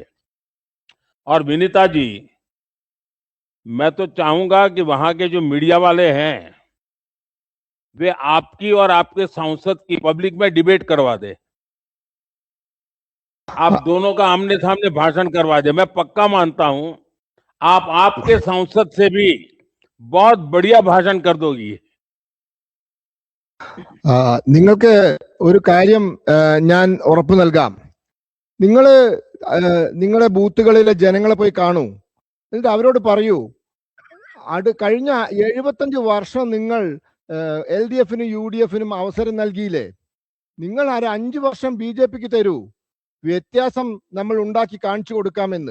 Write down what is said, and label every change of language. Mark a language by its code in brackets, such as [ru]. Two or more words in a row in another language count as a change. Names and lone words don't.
[hi] और विनीता जी, मैं तो चाहूंगा कि वहां के जो मीडिया वाले हैं वे आपकी और आपके सांसद की पब्लिक में डिबेट करवा दे। आप दोनों का आमने सामने भाषण करवा दे। मैं पक्का मानता हूं आप आपके सांसद से भी बहुत बढ़िया भाषण कर दोगी। [ml] നിങ്ങൾക്ക് ഒരു കാര്യം ഞാൻ ഉറപ്പ് നൽകാം. നിങ്ങളുടെ ബൂത്തുകളിലെ ജനങ്ങളെ പോയി കാണൂ, എന്നിട്ട് അവരോട് പറയൂ, കഴിഞ്ഞ 75 വർഷം നിങ്ങൾ LDF-നും UDF-നും അവസരം നൽകിയില്ലേ, നിങ്ങൾ 5 വർഷം BJP-ക്ക് തരൂ, വ്യത്യാസം നമ്മൾ ഉണ്ടാക്കി കാണിച്ചു കൊടുക്കാമെന്ന്.